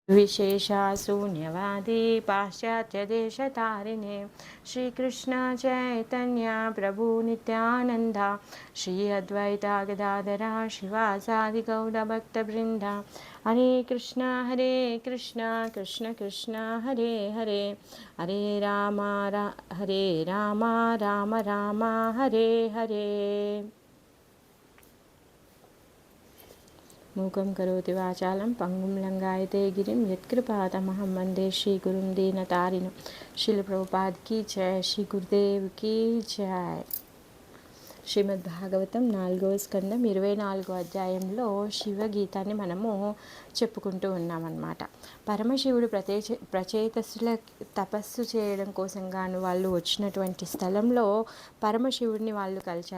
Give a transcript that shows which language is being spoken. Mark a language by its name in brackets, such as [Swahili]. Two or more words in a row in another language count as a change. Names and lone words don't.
[Sanskrit] विशेषशून्यवादी पाश्चात्यदेशतारिणे श्रीकृष्ण चैतन्य प्रभु नित्यानंद श्री अद्वैता गदाधरा शिवासादि गौरभक्तवृंद हरे कृष्ण कृष्ण कृष्ण हरे हरे हरे राम राम राम हरे हरे मूकं करोति वाचालं पंगुं लंघयते गिरिं यत्कृपातमहं वन्दे श्रीगुरुं दीनतारिणं। [Hindi] श्रील प्रभुपाद की जय, श्री गुरुदेव की जय। [Telugu] శ్రీమద్ భాగవతం 4వ స్కందం 24వ అధ్యాయంలో శివగీతాన్ని మనము చెప్పుకుంటూ ఉన్నామన్నమాట. పరమశివుడు ప్రచేతసుల తపస్సు చేయడం కోసం గాను వాళ్ళు వచ్చినటువంటి స్థలంలో పరమశివుడిని వాళ్ళు కలిశారు.